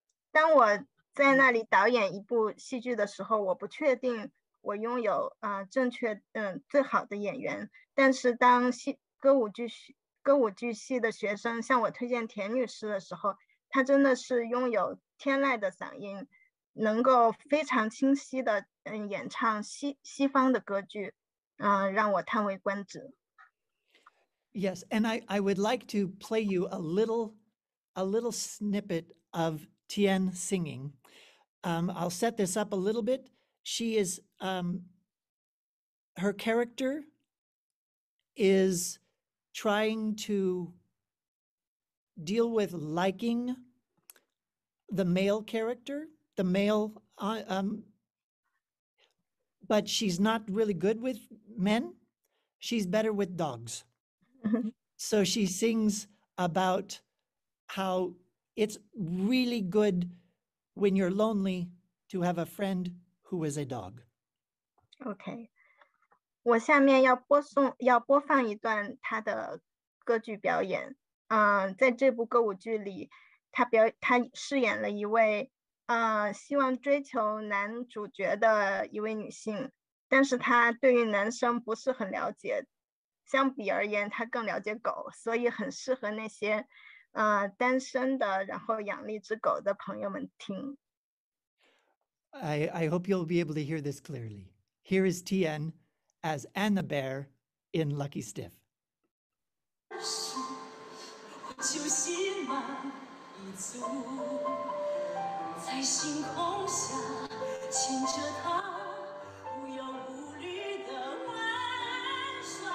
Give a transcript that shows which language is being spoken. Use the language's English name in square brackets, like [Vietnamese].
[Chinese] 当我在那里导演一部戏剧的时候，我不确定我拥有正确最好的演员，但是当歌舞剧系的学生向我推荐田女士的时候，她真的是拥有天籁的嗓音，能够非常清晰的演唱西方的歌剧，让我叹为观止。 [English] Yes, and I would like to play you a little snippet of Tian singing. I'll set this up a little bit. She is her character is trying to deal with liking the male character, the male, but she's not really good with men. She's better with dogs. So she sings about how it's really good when you're lonely to have a friend who is a dog. [Chinese] OK， 我下面要播放一段他的歌剧表演。在这部歌舞剧里，他饰演了一位希望追求男主角的一位女性，但是他对于男生不是很了解，相比而言他更了解狗，所以很适合那些单身的然后养了一只狗的朋友们听。 [English] I hope you'll be able to hear this clearly. Here is Tian as Anna Bear in Lucky Stiff. [Chinese] 就心满意足，在星空下牵着她，无忧无虑的玩耍。